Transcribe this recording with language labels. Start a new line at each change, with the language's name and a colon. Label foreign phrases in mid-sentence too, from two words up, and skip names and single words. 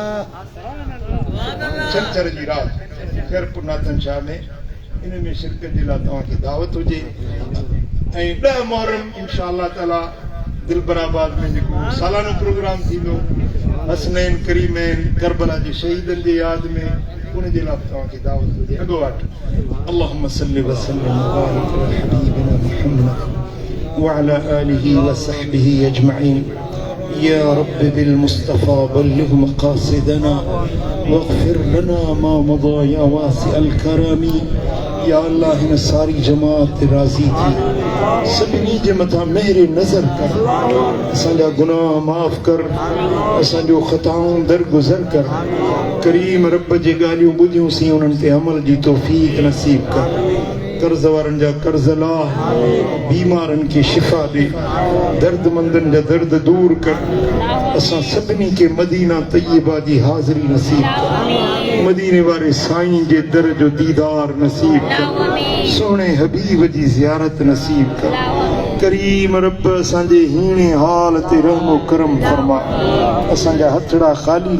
Sindhi: छंछर जी राति ख़ैरपुर नाथन शाह में इन में शिरकत जे लाइ तव्हांखे दावत हुजे ऐं 10 मुहर्रम
Arabic: إن شاء الله تعالى
Sindhi: दिलबराबाद में जेको सालानो प्रोग्राम थींदो हसनैन करीमैन करबला जे शहीदनि जे यादि में उन जे लाइ तव्हांखे दावत ॾे अॻो वटि
Arabic: اللهم صل وسلم وبارك على حبيبنا محمد وعلى آله وصحبه أجمعين يا رب بالمصطفى بلغ مقاصدنا واغفر لنا ما مضى يا واسع الكرم
Sindhi: या अल्लाह हिन सारी जमात ते राज़ी थी सभिनी जे मथां मेहर नज़र कर असांजा गुनाह माफ़ कर असांजो ख़ताऊं दरगुज़र कर करीम रब जे ॻाल्हियूं ॿुधियूंसीं उन्हनि ते अमल जी तौफ़ीक़ नसीब कर कर्ज़ वारनि जा कर्ज़ लाह बीमारनि खे शिफ़ा ॾे दर्दमंदनि जा दर्द दूर कर असां सभिनी खे मदीना तय्यबा जी हाज़िरी नसीब कर मदीने वारे साईं जे दर जो दीदार नसीब कर सोने हबीब जी ज़ियारत नसीब कर करीम रब असांजे हीणे हाल ते रहमो करम फरमा असांजा हथड़ा ख़ाली